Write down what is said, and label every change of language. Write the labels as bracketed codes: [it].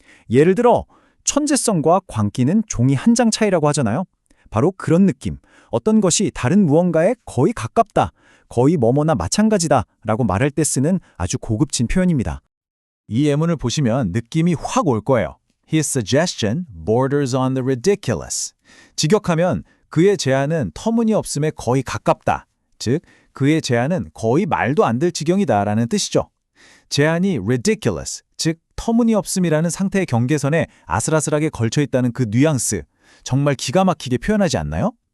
[ko] 예를 들어 천재성과 광기는 종이 한 장 차이라고 하잖아요. 바로 그런 느낌, 어떤 것이 다른 무언가에 거의 가깝다, 거의 뭐뭐나 마찬가지다 라고 말할 때 쓰는 아주 고급진 표현입니다. 이 예문을 보시면 느낌이 확 올 거예요. [en] His suggestion borders on the ridiculous. [ko] 직역하면 그의 제안은 터무니없음에 거의 가깝다. 즉, 그의 제안은 거의 말도 안 될 지경이다 라는 뜻이죠. 제안이 ridiculous, 즉 터무니없음이라는 상태의 경계선에 아슬아슬하게 걸쳐 있다는 그 뉘앙스, 정말 기가 막히게 표현하지 않나요?